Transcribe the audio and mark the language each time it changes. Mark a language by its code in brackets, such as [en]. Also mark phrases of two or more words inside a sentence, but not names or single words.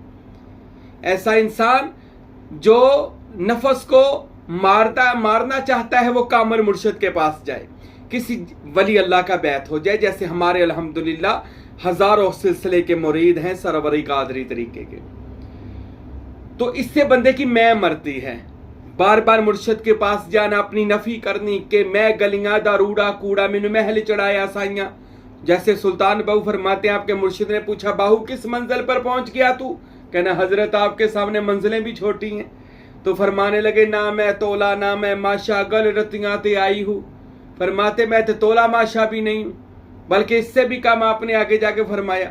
[ur] ایسا انسان جو نفس کو مارنا چاہتا ہے وہ کامل مرشد کے پاس جائے، کسی ولی اللہ کا بیعت ہو جائے، جیسے ہمارے الحمدللہ ہزاروں سلسلے کے مرید ہیں سروری قادری طریقے کے۔ تو اس سے بندے کی میں مرتی ہے، بار بار مرشد کے پاس جانا، اپنی نفی کرنی کہ [pa] میں گلیاں دا روڑا کوڑا مینوں محل چڑھایا سائیاں. [ur] جیسے سلطان باہو فرماتے ہیں، آپ کے مرشد نے پوچھا باہو کس منزل پر پہنچ گیا تو? کہنا حضرت آپ کے سامنے منزلیں بھی چھوٹی ہیں۔ تو فرمانے لگے [pa] نہ میں تولہ نہ میں ماشہ، گل رتیاں تے آئی ہوں. [ur] فرماتے میں تو تولہ ماشہ بھی نہیں ہوں، بلکہ اس سے بھی کم آپ نے آگے جا کے فرمایا.